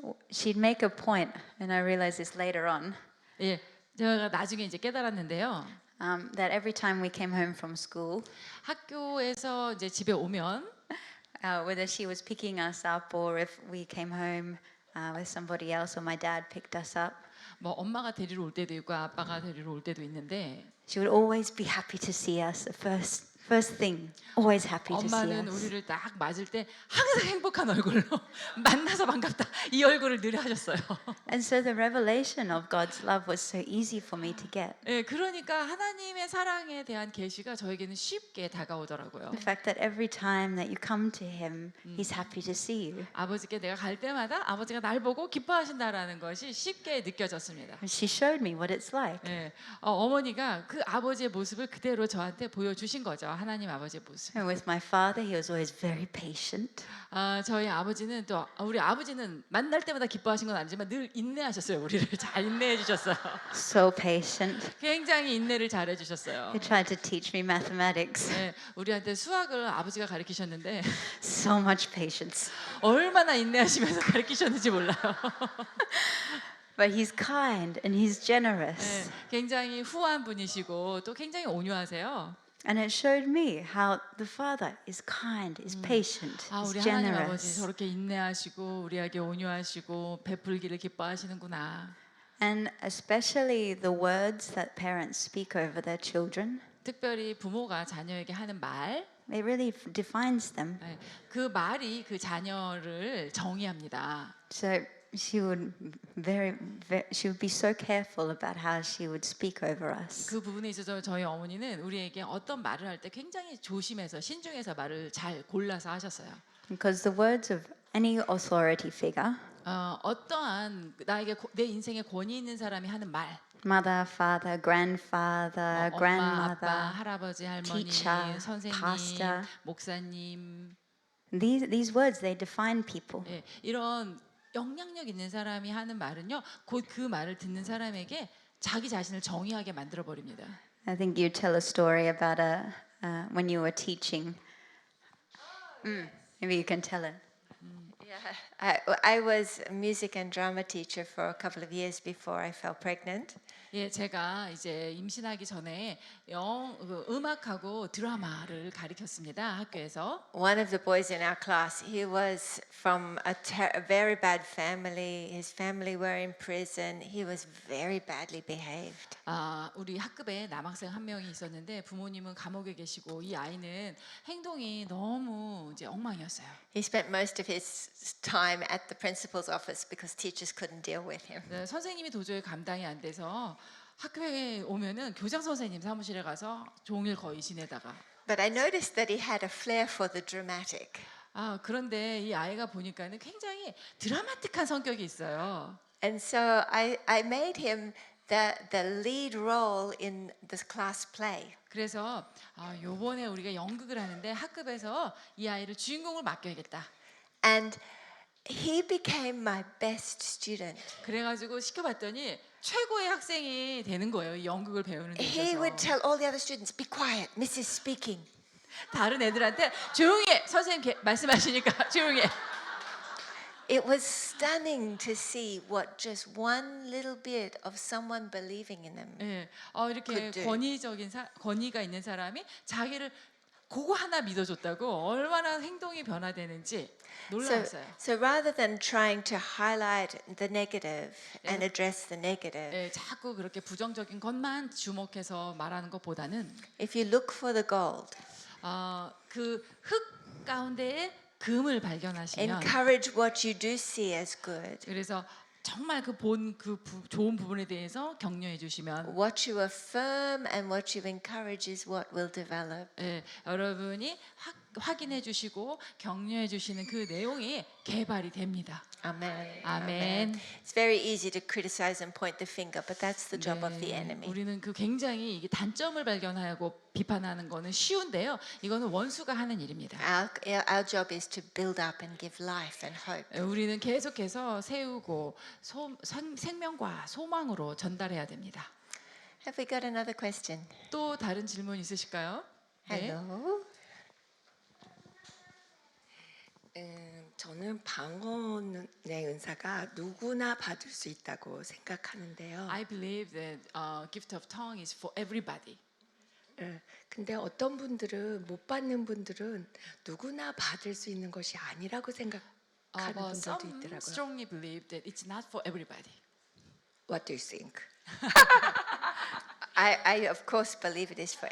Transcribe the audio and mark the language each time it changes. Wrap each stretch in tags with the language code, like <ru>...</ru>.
<en>She'd make a point, and I realized this later on,</en> <ko>예, 제가 나중에 이제 깨달았는데요.</ko> <en>that every time we came home from school,</en> <ko>학교에서 이제 집에 오면</ko> <en>whether she was picking us up or if we came home with somebody else or my dad picked us up,</en> <ko>뭐 엄마가 데리러 올 때도 있고 아빠가 데리러 올 때도 있는데</ko> <en>she would always be happy to see us the First thing, always happy to see</en> <ko>엄마는</ko> <en>us.</en> <ko>우리를 딱 맞을 때 항상 행복한 얼굴로 만나서 반갑다 이 얼굴을 늘 하셨어요.</ko> <en>And so the revelation of God's love was so easy for me to get.</en> <ko>예, 그러니까 하나님의 사랑에 대한 계시가 저에게는 쉽게 다가오더라고요.</ko> <en>The fact that every time that you come to Him, He's happy to see you.</en> <ko>아버지께 내가 갈 때마다 아버지가 날 보고 기뻐하신다라는 것이 쉽게 느껴졌습니다.</ko> <en>And she showed me what it's like.</en> <ko>예, 어머니가 그 아버지의 모습을 그대로 저한테 보여주신 거죠. 하나님 아버지의 모습.</ko> <en>And with my father, he was always very patient.</en> <ko>저희 아버지는 또 우리 아버지는 만날 때마다 기뻐하신 건 아니지만 늘 인내하셨어요. 우리를 잘 인내해 주셨어요.</ko> <en>So patient.</en> <ko>굉장히 인내를 잘 해주셨어요.</ko> <en>He tried to teach me mathematics.</en> <ko>네, 우리한테 수학을 아버지가 가르치셨는데</ko> <en>So much patience.</en> <ko>얼마나 인내하시면서 가르치셨는지 몰라요.</ko> <en>But he's kind and he's</en> <ko>네,</ko> <en>generous.</en> <ko>굉장히 후한 분이시고 또 굉장히 온유하세요.</ko> <en>And it showed me how the Father is kind, is patient,</en> <ko>우리</ko> <en>is</en> <ko>하나님 아버지</ko> <en>generous.</en> <ko>저렇게 인내하시고 우리에게 온유하시고 베풀기를 기뻐하시는구나.</ko> <en>And especially the words that parents speak over their children,</en> <ko>특별히 부모가 자녀에게 하는 말,</ko> <en>it really defines them.</en> <ko>그 말이 그 자녀를 정의합니다.</ko> <en>So she would she would be so careful about how she would speak over us.</en> <ko>그 부분에 있어서 저희 어머니는 우리에게 어떤 말을 할 때 굉장히 조심해서 신중해서 말을 잘 골라서 하셨어요.</ko> <en>Because the words of any authority figure,</en> <ko>어떠한 나에게 내 인생에 권위 있는 사람이 하는 말,</ko> <en>mother, father, grandfather,</en> <ko>엄마, 아빠,</ko> <en>grandmother,</en> <ko>할아버지, 할머니,</ko> <en>teacher,</en> <ko>선생님,</ko> <en>pastor.</en> <ko>목사님,</ko> <en>these words, they define people.</en> <ko>예, 이런 영향력 있는 사람이 하는 말은요, 곧 그 말을 듣는 사람에게 자기 자신을 정의하게 만들어 버립니다.</ko> <en>I think you tell a story about when you were teaching. Maybe you can tell it. Yeah, I was a music and drama teacher for a couple of years before I fell pregnant.</en> <ko>예, 제가 이제 임신하기 전에 음악하고 드라마를 가르쳤습니다. 학교에서.</ko> <en>One of the boys in our class, he was from a very bad family. His family were in prison. He was very badly behaved.</en> <ko>우리 학급에 남학생 한 명이 있었는데 부모님은 감옥에 계시고 이 아이는 행동이 너무 이제 엉망이었어요.</ko> <en>He spent most of his time at the principal's office because teachers couldn't deal with him.</en> <ko>네, 선생님이 도저히 감당이 안 돼서 학교에 오면은 교장 선생님 사무실에 가서 종일 거의 지내다가.</ko> <en>But I noticed that he had a flair for the dramatic.</en> <ko>그런데 이 아이가 보니까는 굉장히 드라마틱한 성격이 있어요.</ko> <en>And so I made him the lead role in the class play.</en> <ko>그래서 요번에 우리가 연극을 하는데 학급에서 이 아이를 주인공을 맡겨야겠다.</ko> <en>And he became my best student.</en> <ko>그래가지고 시켜봤더니 최고의 학생이 되는 거예요. 이 연극을 배우는 데</ko> <en>He would</en> <ko>있어서.</ko> <en>tell all the other students, "Be quiet, Mrs. speaking."</en> <ko>다른 애들한테 조용히 해. 선생님 말씀하시니까 조용히 해.</ko> <en>It was stunning to see what just one little bit of someone believing in them.</en> <ko>예, 이렇게 그때. 권위가 있는 사람이 자기를 그거 하나 믿어줬다고 얼마나 행동이 변화되는지 놀라웠어요.</ko> <en>So rather than trying to highlight the negative and address the negative,</en> <ko>예, 자꾸 그렇게 부정적인 것만 주목해서 말하는 것보다는</ko> <en>if you look for the gold,</en> <ko>그 흙 가운데에 금을 발견하시면</ko> <en>encourage what you do see as good.</en> <ko>그래서 정말 좋은 부분에 대해서 격려해 주시면</ko> <en>What you affirm and what you encourage is what will develop.</en> <ko>예, 여러분이 확인해 주시고 격려해 주시는 그 내용이 개발이 됩니다.</ko> <en>Amen.</en> <ko>아멘.</ko> <en>It's very easy to criticize and point the finger, but that's the job of the enemy.</en> <ko>우리는 그 굉장히 이게 단점을 발견하고 비판하는 거는 쉬운데요. 이거는 원수가 하는 일입니다.</ko> <en>Our job is to build up and give life and hope.</en> <ko>우리는 계속해서 세우고 생명과 소망으로 전달해야 됩니다.</ko> <en>Have we got another question?</en> <ko>또 다른 질문 있으실까요? 네.</ko> <en>Hello.</en> <ko>저는 방언의 은사가 누구나 받을 수 있다고 생각하는데요.</ko> <en>I believe that gift of tongue is for everybody.</en> <ko>근데 어떤 분들은 못 받는 분들은 누구나 받을 수 있는 것이 아니라고 생각하는</ko> <en>But</en> <ko>분들도</ko> <en>some</en> <ko>있더라고요.</ko> <en>strongly believe that it's not for everybody. What do you think? I of course believe it is for</en>